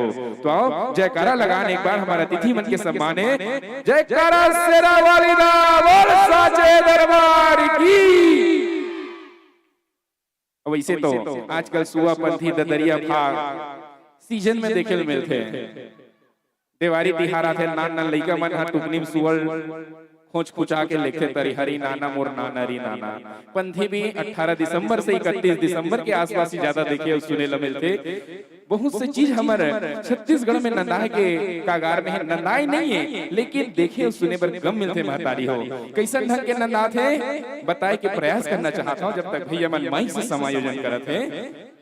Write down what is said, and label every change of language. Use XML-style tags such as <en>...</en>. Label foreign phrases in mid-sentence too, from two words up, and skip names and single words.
<hne>तो आओ जयकारा लगाने एक बार हमारा अतिथि मन के सम्मान है,</hne> <pa>ਜੈਕਾਰਾ ਸ਼ੇਰਾਂ ਵਾਲੀ ਦਾ ਬੋਲ ਸੱਚੇ ਦਰਬਾਰ ਕੀ।</pa> <hne>वैसे तो आजकल सुआ पंथी ददरिया भाग सीजन में देखे मिलते हैं। देवारी तिहारा थे नान नान लइका मन हा टुकनी में सुअल खोज खुचा के लिखते तरी हरी नाना मोर नाना री नाना। पंथी भी 18 दिसंबर से 31 दिसंबर के आसपास ही ज्यादा देखे और सुने ला मिलते। बहुत से चीज हमारे छत्तीसगढ़ में नंदाए के कागार में है, नंदाए नहीं है लेकिन देखे और सुने पर कम मिलते। महतारी हो कैसा ढंग के नंदा थे बताए के प्रयास करना चाहता हूँ, जब तक भैया मन माइक से समायोजन करते हैं।</hne>